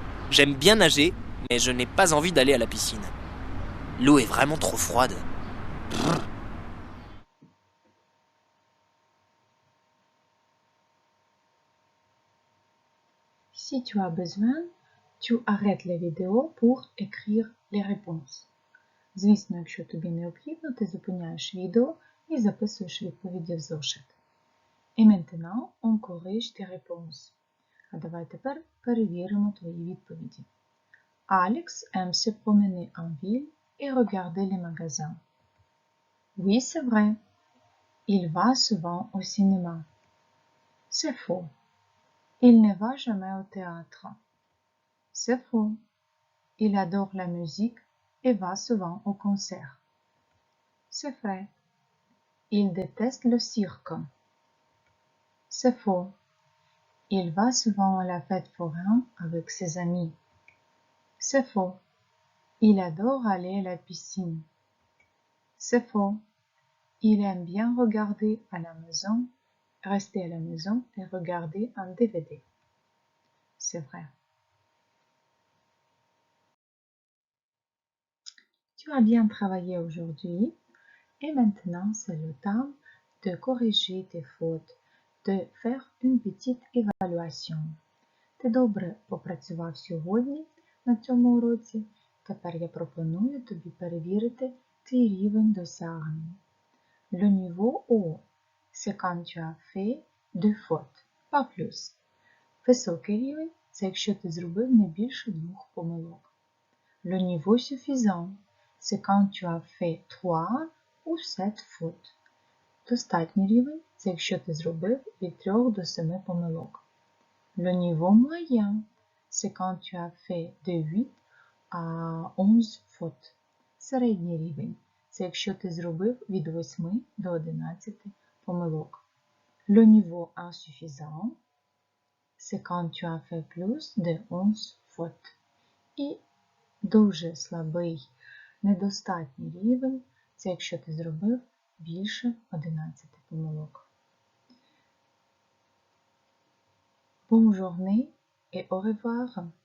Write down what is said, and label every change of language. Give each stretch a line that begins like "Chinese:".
French: J'aime bien nager, mais je n'ai pas envie d'aller à la piscine. L'eau est vraiment trop froide. Si tu as besoin, tu arrêtes la vidéo pour écrire les réponses.
Ukrainian: Звісно, якщо тобі необхідно, ти зупиняєш відео і записуєш відповіді в зошит.
French: Et maintenant, on corrige tes réponses.
Ukrainian: А давай тепер перевіримо твої відповіді.
French: Alex aime se promener en ville et regarder les magasins. Oui, c'est vrai. Il va souvent au cinéma. C'est faux. Il ne va jamais au théâtre. C'est faux. Il adore la musique et va souvent au concert. C'est vrai. Il déteste le cirque. C'est faux. Il va souvent à la fête foraine avec ses amis. C'est faux. Il adore aller à la piscine. C'est faux. Il aime bien regarder à la maison, rester à la maison et regarder un DVD. C'est vrai. Tu as bien travaillé aujourd'hui et maintenant c'est le temps de corriger tes fautes, de faire une petite évaluation.
Ukrainian: Ти добре попрацював сьогодні на цьому уроці. Тепер я пропоную тобі перевірити твій рівень досягнень.
French: Le niveau haut, c'est quand tu as fait 2 fautes, pas plus.
Ukrainian: Високий рівень – це якщо ти зробив не більше 2 помилок.
French: Le niveau suffisant, c'est quand tu as fait 3 ou 7 fautes.
Ukrainian: Достатній рівень – це якщо ти зробив від 3 до 7 помилок.
French: Le niveau moyen, c'est quand tu as fait de 8 à 11 fautes.
Ukrainian: Середній рівень – це якщо ти зробив від 8 до 11 помилок.
French: Le niveau insuffisant, c'est quand tu as fait plus de 11 fautes.
Ukrainian: І дуже слабий, недостатній рівень – це якщо ти зробив більше 11 помилок.
French: Bonne journée et au revoir.